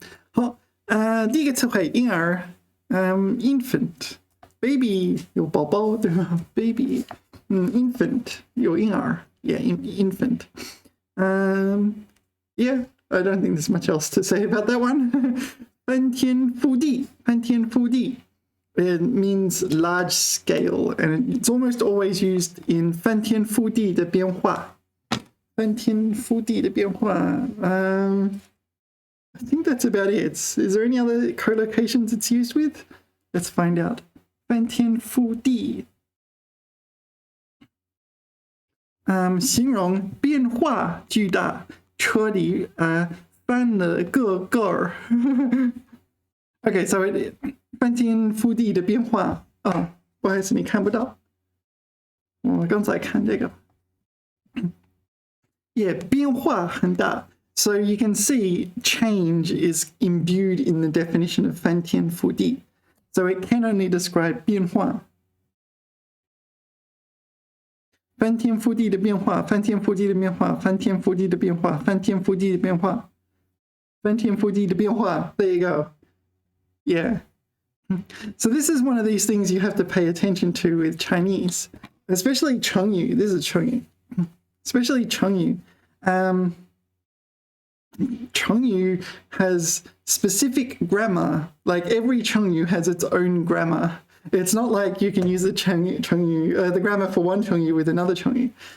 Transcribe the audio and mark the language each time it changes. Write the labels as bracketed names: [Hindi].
[Chinese] 好，第一个词汇婴儿，infant，baby 有宝宝对吧 ？baby， infant 有婴儿 ，infant。 [English] I don't think there's much else to say about that one. [Chinese] 翻天覆地，翻天覆地。 [English] It means large scale, and it's almost always used in [Chinese] 翻天覆地的变化。翻天覆地的变化。 [English] I think that's about it. Is there any other collocations it's used with? Let's find out. 翻天覆地。 [Chinese] 形容变化巨大，车里翻了个个儿。 [English] Okay, so [Chinese] 翻天覆地的变化不好意思，你看不到。我刚才看这个，变化很大。 [English] So you can see change is imbued in the definition of 翻天覆地. So it can only describe 变化。 [Chinese] 翻天覆地的变化，翻天覆地的变化，翻天覆地的变化，翻天覆地的变化，翻天覆地的变化。 [English] There you go. Yeah. So this is one of these things you have to pay attention to with Chinese, especially 成语. This is 成语, especially 成语. 成语 has specific grammar. Like every 成语 has its own grammar. It's not like you can use the 成语, the grammar for one 成语 with another 成语.